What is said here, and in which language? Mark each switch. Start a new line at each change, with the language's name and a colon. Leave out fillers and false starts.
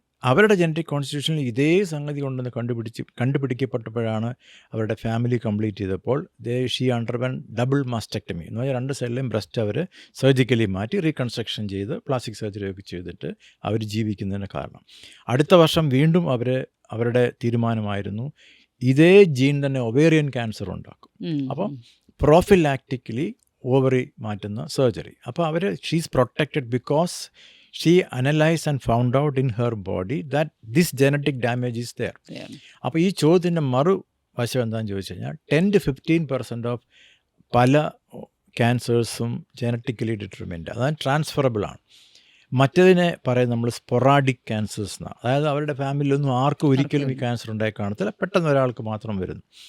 Malayalam: അവരുടെ ജനറ്റിക് കോൺസ്റ്റിറ്റ്യൂഷനിൽ ഇതേ സംഗതി കൊണ്ടെന്ന് കണ്ടുപിടിക്കപ്പെട്ടപ്പോഴാണ് അവരുടെ ഫാമിലി കംപ്ലീറ്റ് ചെയ്തപ്പോൾ ഷീ അണ്ടർവെൻ ഡബിൾ മാസ്റ്റക്ടമി എന്ന് പറഞ്ഞാൽ 2 സൈഡിലെയും ബ്രസ്റ്റ് അവർ സർജിക്കലി മാറ്റി റീകൺസ്ട്രക്ഷൻ ചെയ്ത് പ്ലാസ്റ്റിക് സർജറി ഒക്കെ ചെയ്തിട്ട് അവർ ജീവിക്കുന്നതിന് കാരണം. അടുത്ത വർഷം വീണ്ടും അവരുടെ തീരുമാനമായിരുന്നു ഇതേ ജീൻ തന്നെ ഒവേറിയൻ ക്യാൻസർ ഉണ്ടാക്കും. അപ്പം പ്രോഫിലാക്റ്റിക്കലി ഓവറി മാറ്റുന്ന സർജറി. അപ്പോൾ
English: She's protected because she analyzed and found out in her body that this genetic damage is there.
Malayalam: അപ്പോൾ ഈ ചോദ്യത്തിൻ്റെ മറുവശം എന്താണെന്ന് ചോദിച്ചു കഴിഞ്ഞാൽ 10-15% ഓഫ് പല ക്യാൻസേഴ്സും ജനറ്റിക്കലി ഡിറ്റർമിൻഡ്, അതായത് ട്രാൻസ്ഫറബിൾ ആണ്. മറ്റതിനെ പറയുന്നത് നമ്മൾ സ്പൊറാഡിക് ക്യാൻസേഴ്സ് എന്നാണ്. അതായത് അവരുടെ ഫാമിലിയിലൊന്നും ആർക്കും ഒരിക്കലും ഈ ക്യാൻസർ ഉണ്ടായി കാണത്തില്ല, പെട്ടെന്ന് ഒരാൾക്ക് മാത്രം വരുന്നു.